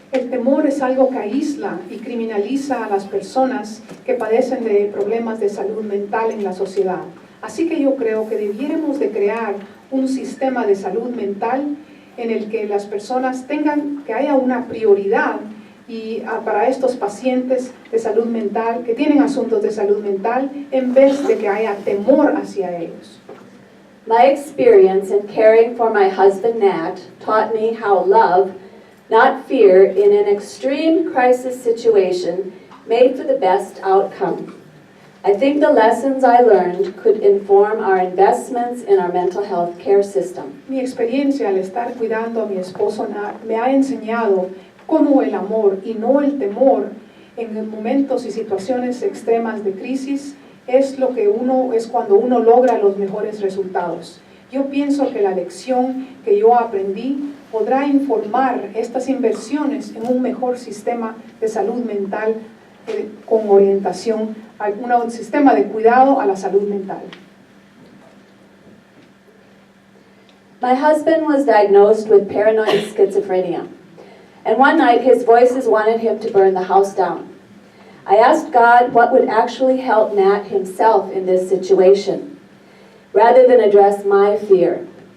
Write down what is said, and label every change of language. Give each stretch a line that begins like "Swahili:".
Spanish: El temor es algo que aísla y criminaliza a las personas que padecen de problemas de salud mental en la sociedad. Así que yo creo que debiéramos de crear un sistema de salud mental en el que las personas que haya una prioridad y para estos pacientes de salud mental, que tienen asuntos de salud mental, en vez de que haya temor hacia ellos.
English: My experience in caring for my husband Nat taught me how love, not fear in an extreme crisis situation made for the best outcome. I think the lessons I learned could inform our investments in our mental health care system.
Spanish: Mi experiencia al estar cuidando a mi esposo me ha enseñado cómo el amor y no el temor en momentos y situaciones extremas de crisis es cuando uno logra los mejores resultados. Yo pienso que la lección que yo aprendí podrá informar estas inversiones en un mejor sistema de salud mental con orientación a un sistema de cuidado a la salud mental.
English: My husband was diagnosed with paranoid schizophrenia, and one night his voices wanted him to burn the house down. I asked God what would actually help Nat himself in this situation, rather than address my fear.